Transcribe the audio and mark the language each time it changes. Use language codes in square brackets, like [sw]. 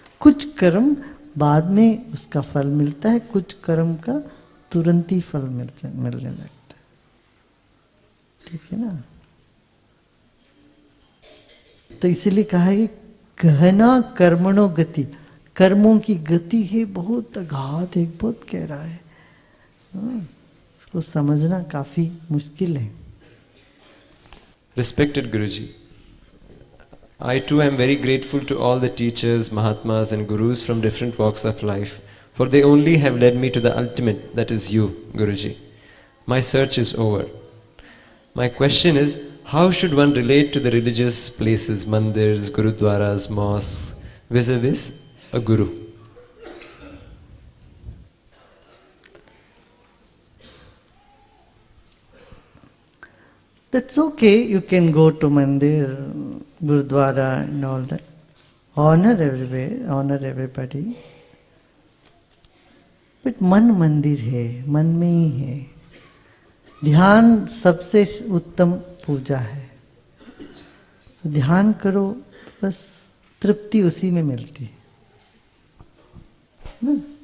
[hi] कुछ कर्म बाद में उसका फल मिलता है, कुछ कर्म का तुरंत ही फल मिलने लगता है। ठीक है ना? तो इसीलिए कहा है कि [sa] गहना कर्मणो गति, [hi] कर्मों की गति है बहुत अगाध, एक बहुत गहरा है। इसको समझना काफी मुश्किल है। [en] Respected Guruji, I too am very grateful to all the teachers, Mahatmas and Gurus from different walks of life, for they only have led me to the ultimate, that is you, Guruji. My search is over. My question is, how should one relate to the religious places, mandirs, gurudwaras, mosques, vis-a-vis a guru? That's okay, you can go to mandir, gurudwara and all that. Honor everywhere, honor everybody. [hi] But मन मंदिर है, मन में ही है। ध्यान सबसे उत्तम पूजा है। ध्यान करो, बस तृप्ति उसी में मिलती है ना?